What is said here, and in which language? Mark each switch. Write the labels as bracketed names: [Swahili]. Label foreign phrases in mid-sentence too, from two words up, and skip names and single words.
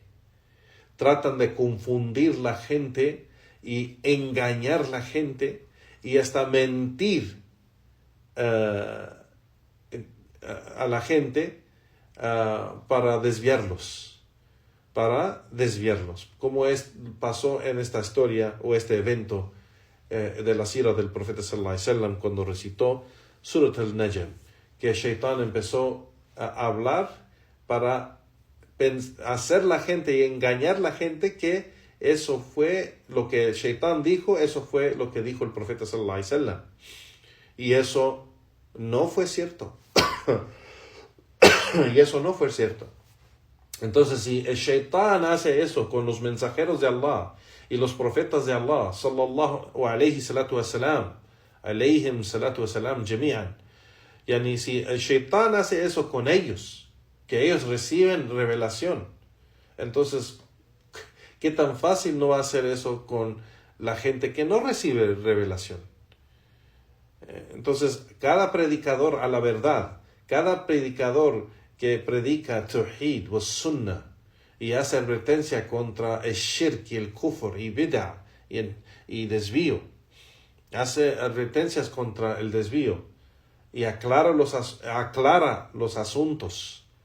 [Spanish] Tratan de confundir la gente y engañar la gente y hasta mentir a la gente para desviarlos, como pasó en esta historia o este evento de la sira del profeta [Arabic] صلى الله عليه وسلم, [Spanish] cuando recitó Surat al-Najm, que el Shaitán empezó a hablar para hacer la gente y engañar la gente que eso fue lo que el Shaitán dijo, eso fue lo que dijo el profeta [Arabic] صلى الله عليه وسلم, [Spanish] y eso no fue cierto. Entonces, si el shaitán hace eso con los mensajeros de Allah y los profetas de Allah, [Arabic] صلى الله عليه الصلاة والسلام، عليهم الصلاة والسلام جميعا، يعني [Spanish] si el shaitán hace eso con ellos, que ellos reciben revelación, entonces, ¿qué tan fácil no va a hacer eso con la gente que no recibe revelación? Entonces, cada predicador a la verdad, cada predicador que predica Tawhid o Sunnah y hace advertencia contra el Shirk y el Kufr y Bid'ah y desvío, hace advertencias contra el desvío y aclara los asuntos